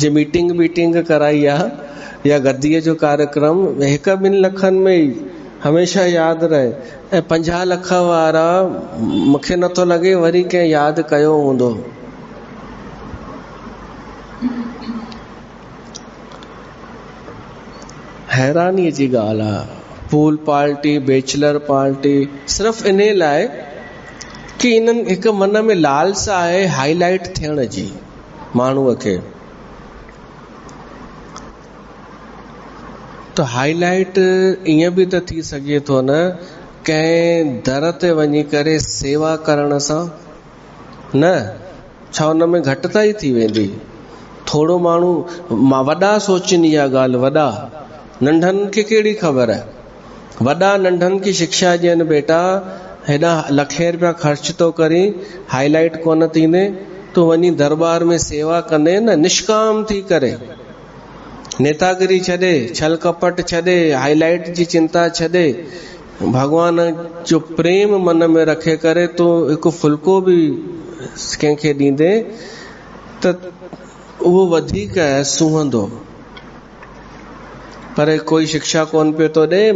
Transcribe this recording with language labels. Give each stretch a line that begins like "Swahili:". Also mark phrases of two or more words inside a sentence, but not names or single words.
Sindhi: जे मीटिंग कराई आहे या गद्दीअ जो कार्यक्रम 1-2 लखनि में ई हमेशह यादि रहे, ऐं 50 लख वारा मूंखे नथो लॻे वरी कंहिं यादि कयो हूंदो। हैरानीअ जी ॻाल्हि आहे।
English: pool party, bachelor party,
Sindhi: सिर्फ़ इन लाइ कि इन्हनि हिकु मन में लालसा आहे हाईलाइट थियण जी माण्हूअ खे। तो हाईलाइट ईअं बि त थी सघे थो न, कंहिं दर ते वञी करे सेवा करण सां न, छा हुन में घटिताई थी वेंदी? थोरो माण्हू वॾा सोचनि इहा ॻाल्हि, वॾा नंढनि खे कहिड़ी ख़बर आहे? वॾा नंढनि खे शिक्षा ॾियनि बेटा हेॾा लखे रुपया ख़र्च तो करी, हाईलाइट कोन थींदे, तूं वञी दरबार में सेवा कंदे न, निष्काम थी करे, नेतागिरी छॾे, छल कपट छॾे, हाईलाइट जी चिंता छॾे, भगवान जो प्रेम मन में रखे करे तूं हिकु फुल्को बि कंहिंखे ॾींदे त उहो वधीक सुहंदो। पर कोई शिक्षा कोन पियो थो ॾे।